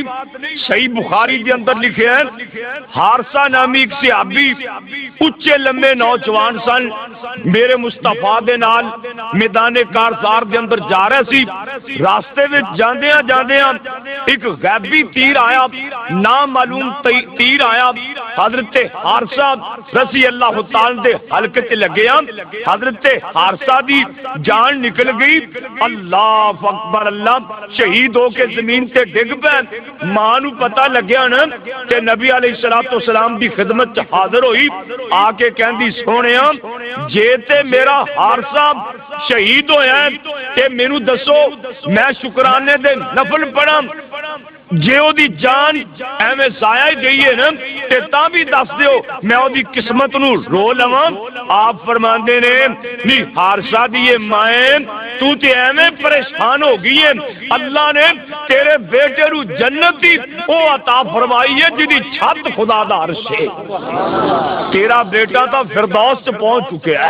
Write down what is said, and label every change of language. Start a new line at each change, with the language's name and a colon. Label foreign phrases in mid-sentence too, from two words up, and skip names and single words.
Urdu: صحیح بخاری کے اندر لکھے ہیں،
Punjabi: حارثہ نامی ایک صحابی اچھے لمبے نوجوان سن، میرے مصطفیٰ دے نال میدان کارزار دے اندر جا رہے سی،
Urdu: راستے میں
Punjabi: جاندیاں جاندیاں ایک غیبی تیر آیا، نامعلوم تیر آیا، حضرت حارثہ
Arabic: رضی اللہ تعالی
Punjabi: دے حلقے تے لگیا، حضرت حارثہ دی جان نکل گئی۔
Arabic: اللہ اکبر،
Punjabi: اللہ شہید ہو کے زمین تے ڈگ پے۔ ماں نو پتہ لگیا نا کہ نبی
Arabic: علیہ الصلوۃ والسلام
Punjabi: دی خدمت چ حاضر ہوئی، آ کے کہندی سونیا جے تے میرا حارثہ شہید ہویا ہے تے مینوں دسو میں شکرانے دے نفل پڑھاں، جے او دی جان ایویں ضائع گئی ہے نا تے تاں بھی دس دیو میں او دی قسمت نو رو لواں۔ آپ فرماندے نے نہیں حارثہ دی مائیں تو تے ایویں پریشان ہو گئی ہے، اللہ نے تیرے بیٹے نو جنت دی او عطا فرمائی ہے جدی چھت خدا دا عرش ہے، تیرا بیٹا تو فردوس تے پہنچ چکے ہے۔